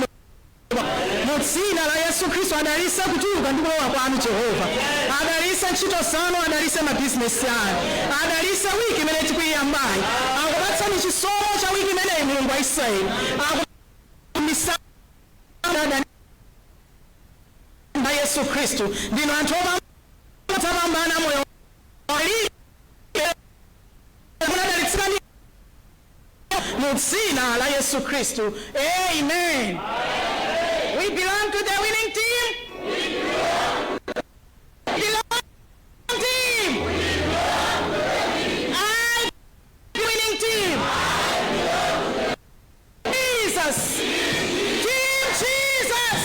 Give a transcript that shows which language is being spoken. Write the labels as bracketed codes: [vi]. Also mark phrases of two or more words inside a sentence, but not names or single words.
[ny] Mu dzina la Yesu Khristu adalitse kuchuluka ndi kulowa kwanu Yehova, adalitse ntchito zanu, adalitse mabizinesi anu, adalitse wiki imene tikuyiyambayi, akupatsani chisomo cha wiki imeneyi Mulungu wa Israeli, akumisana mba Yesu Khristu. Ndinu anthu opambana moyo munadalitsirani mu dzina la Yesu Khristu. Amen. [en] We belong to the winning team. We belong to the team. I winning team. Jesus. Team Jesus.